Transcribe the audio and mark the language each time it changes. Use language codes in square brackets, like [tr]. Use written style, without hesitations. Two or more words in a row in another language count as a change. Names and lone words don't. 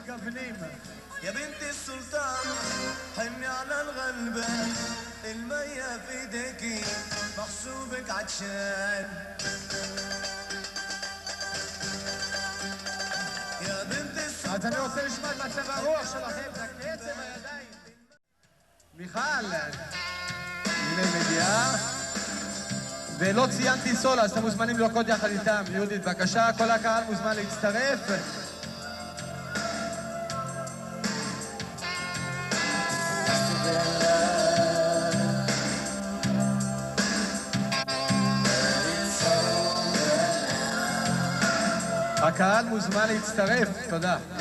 [ar] المؤمنين. يا بنت السلطان حني على الغلبة، المية في ايديكي محسوبك عطشان. يا بنت السلطان. [he] אז אני רוצה לשמוע את מצב הרוח שלכם, זה הקצב הידיים. מיכל, הנה מגיעה. ולא ציינתי סולה, אז אתם מוזמנים לרקוד יחד איתם. יהודית, בבקשה, כל הקהל מוזמן להצטרף. הקהל מוזמן להצטרף, תודה.